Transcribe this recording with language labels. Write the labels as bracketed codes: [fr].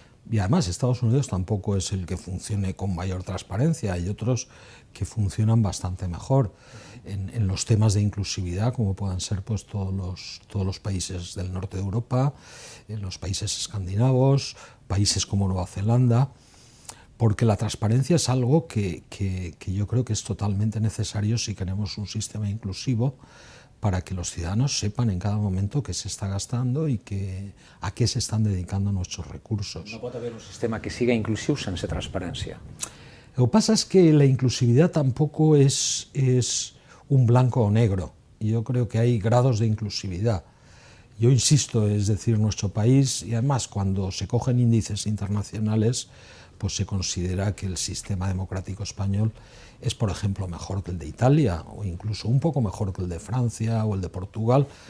[es] Y además Estados Unidos tampoco es el que funcione con mayor transparencia, hay otros que funcionan bastante mejor en los temas de inclusividad, como puedan ser pues, todos los países del norte de Europa, en los países escandinavos, países como Nueva Zelanda, porque la transparencia es algo que yo creo que es totalmente necesario si queremos un sistema inclusivo, para que los ciudadanos sepan en cada momento qué se está gastando y a qué se están dedicando nuestros recursos. [ca] No pot haver un sistema que siga inclusiu sense transparència. [es] Lo que pasa es que la inclusividad tampoco es un blanco o negro. Yo creo que hay grados de inclusividad. Yo insisto, es decir, nuestro país, y además cuando se cogen índices internacionales, pues se considera que el sistema democrático español es, por ejemplo, mejor que el de Italia, o incluso un poco mejor que el de Francia o el de Portugal,